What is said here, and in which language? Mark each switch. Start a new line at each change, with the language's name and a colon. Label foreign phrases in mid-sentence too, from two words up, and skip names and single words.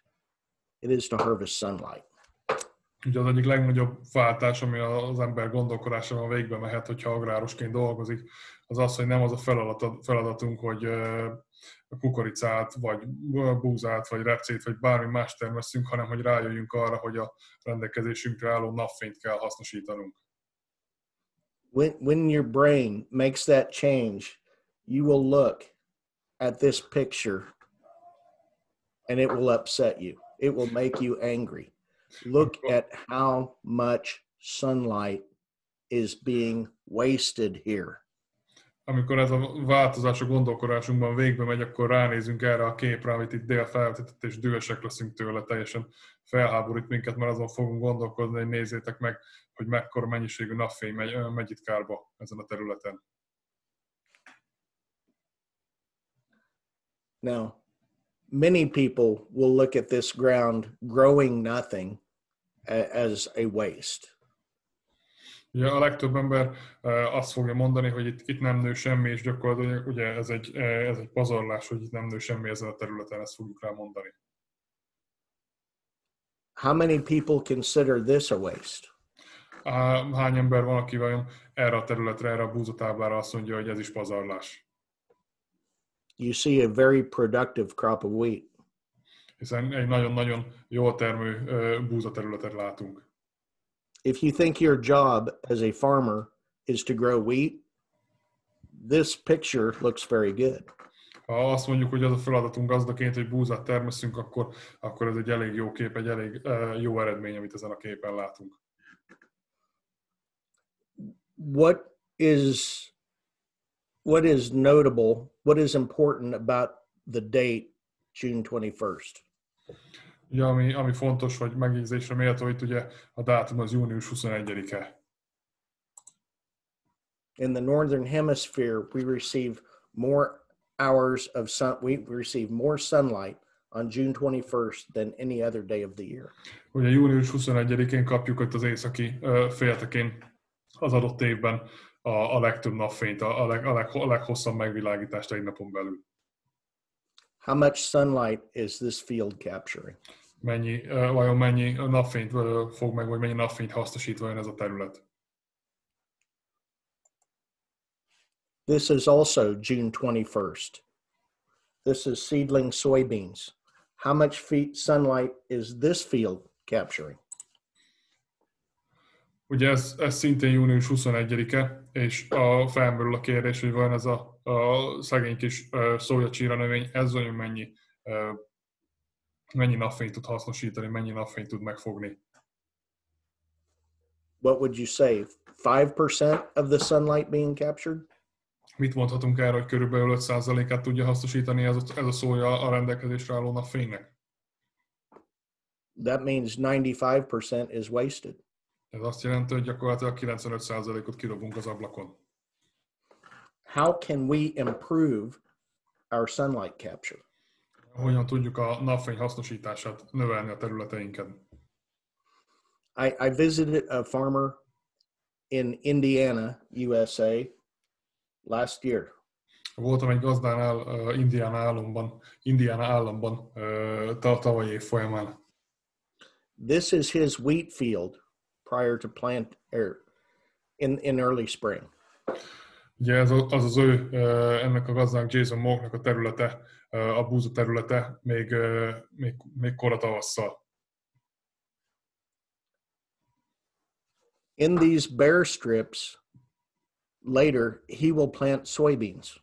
English: It is to harvest sunlight.
Hungarian: Ugye az egyik legnagyobb váltás, ami az ember gondolkodásában végbe mehet, hogyha agrárosként dolgozik, az az, hogy nem az a feladatunk, hogy kukoricát, vagy búzát, vagy repcét, vagy bármi más termesszünk, hanem hogy rájöjjünk arra, hogy a rendelkezésünkre álló napfényt kell hasznosítanunk.
English: When your brain makes that change, you will look at this picture and it will upset you. It will make you angry. Look at how much sunlight is being wasted here.
Hungarian: Amikor ez a változás a gondolkodásunkban végbe megy, akkor ránézünk erre a képre, amit itt Dél felvetített, és dühösek leszünk tőle, teljesen felháborít minket, mert azon fogunk gondolkodni, hogy nézzétek meg, hogy mekkora mennyiségű napfény megy itt kárba ezen a területen.
English: Now, many people will look at this ground growing nothing as a waste.
Hungarian: Ugye a legtöbb ember azt fogja mondani, hogy itt nem nő semmi, és gyakorlatilag ugye ez egy pazarlás, hogy itt nem nő semmi ezen a területen, ezt fogjuk rá mondani.
English: How many people consider this a waste?
Hungarian: Hány ember van, aki vajon erre a területre, erre a búzatáblára azt mondja, hogy ez is pazarlás?
English: You see a very productive crop of wheat.
Hungarian: Hiszen egy nagyon-nagyon jól termő búzaterületet látunk.
English: If you think your job as a farmer is to grow wheat, this picture looks very good.
Hungarian: Ha azt mondjuk, hogy az a feladatunk gazdaként, hogy búzát termeszünk, akkor ez egy elég jó kép, egy elég jó eredmény, amit ezen a képen látunk.
English: What is notable, what is important about the date June 21st?
Hungarian: Ugye, ami fontos, vagy megjegyzésre méltó, itt ugye a dátum az június 21-e.
English: In the Northern Hemisphere, we receive more hours of sun, we receive more sunlight on June 21st than any other day of the year.
Hungarian: Ugye június 21-én kapjuk itt az északi féltekén az adott évben a legtöbb napfényt, a leghosszabb megvilágítást egy napon belül.
English: How much sunlight is this field capturing?
Hungarian: Vajon mennyi napfényt fog meg, vagy mennyi napfényt hasznosít vajon ez a terület?
English: This is also June 21st. This is seedling soybeans. How much sunlight is this field capturing?
Hungarian: Ugye ez szintén június 21-e, és felmerül a kérdés, hogy vajon ez a szegény kis szójacsíra növény, ez olyan mennyi napfényt tud hasznosítani, mennyi napfényt tud megfogni.
English: What would you say? 5% of the sunlight being captured?
Hungarian: Mit mondhatunk erre, hogy körülbelül 5%-át tudja hasznosítani ez a szója a rendelkezésre álló napfénynek?
English: That means 95% is wasted.
Hungarian: Ez azt jelenti, hogy gyakorlatilag 95%-ot kirobunk az ablakon.
English: How can we improve our sunlight capture?
Hungarian: Hogyan tudjuk a napfény hasznosítását növelni a területeinken?
English: I visited a farmer in Indiana, USA, last year.
Hungarian: Voltam egy gazdánál Indiana államban tavaly év folyamán.
English: This is his wheat field prior to plant in early spring.
Hungarian: Ugye ez az ő, ennek a gazdának, Jason Mocknak a területe, a búza területe még kora tavasszal.
English: In these bare strips, later he will plant soybeans.